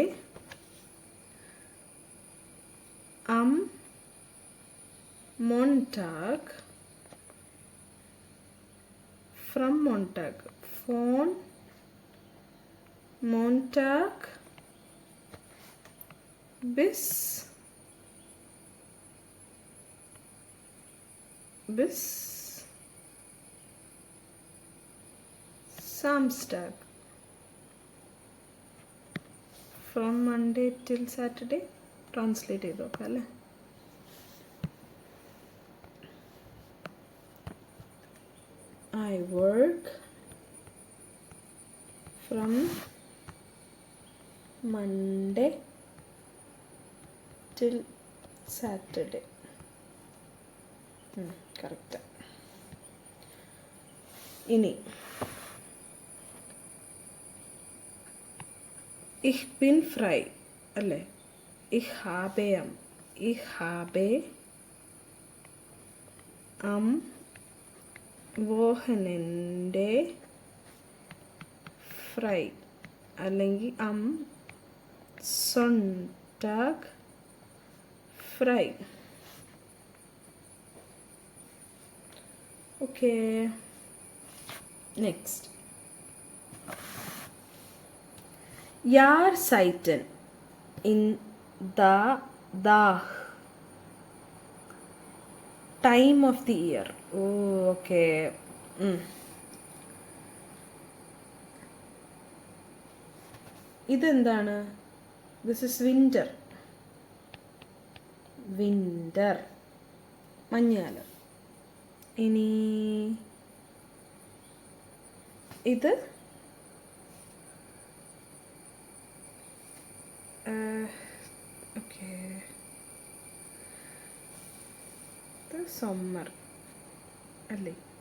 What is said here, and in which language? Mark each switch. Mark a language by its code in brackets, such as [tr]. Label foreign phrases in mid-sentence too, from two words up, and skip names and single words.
[de] am Montag von Montag bis Samstag. [en] From Monday till Saturday. [ml] ട്രാൻസ്ലേറ്റ് ചെയ്ത് നോക്കാം അല്ലേ. [en] I work from Monday till Saturday. [ml] കറക്റ്റ്. ഇനി [de] Ich bin frei [ml] അല്ലേ. [de] Ich habe am Wochenende frei അല്ലെങ്കിൽ am Sonntag frei. [en] Okay, next. Jahrzeiten in the time of the year. Oh, okay. [ml] ഇതെന്താണ്? [en] This is winter. മഞ്ഞുകാലം. [ml] ഇനി ഇത് ഓക്കെ, ഇത് സമ്മർ അല്ലേ.